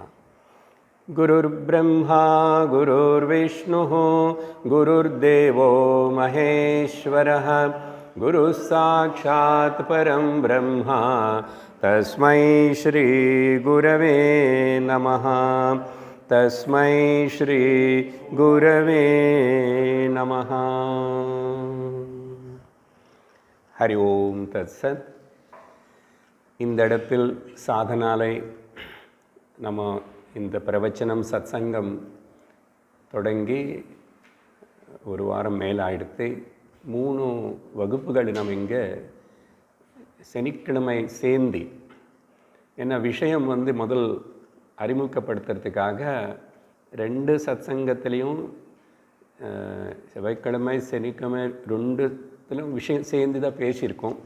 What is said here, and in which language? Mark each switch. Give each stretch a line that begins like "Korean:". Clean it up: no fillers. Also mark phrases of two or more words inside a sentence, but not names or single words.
Sanskrit: गुरुर्ब्रह्मा गुरुर्विष्णुः गुरुर्देवो महेश्वरः गुरुः साक्षात् परं ब्रह्म तस्मै श्री गुरवे नमः तस्मै श्री गुरवे नमः। हरि ओम तत्सत्।
Tamil: இந்த இடத்தில் சாதனாலை நம்ம இந்த பிரவச்சனம் சத்சங்கம் தொடங்கி ஒரு வாரம் மேலாயிடுத்து. 3 வகுப்புகள் நம்ம இங்கே சனிக்கிழமை சேர்ந்து என்ன விஷயம் முதல் அறிமுகப்படுத்துறதுக்காக 2 சத்சங்கத்திலையும் செவ்வாய்க்கிழமை சனிக்கிழமை 2த்திலும் விஷயம் சேர்ந்து தான் பேசியிருக்கோம்.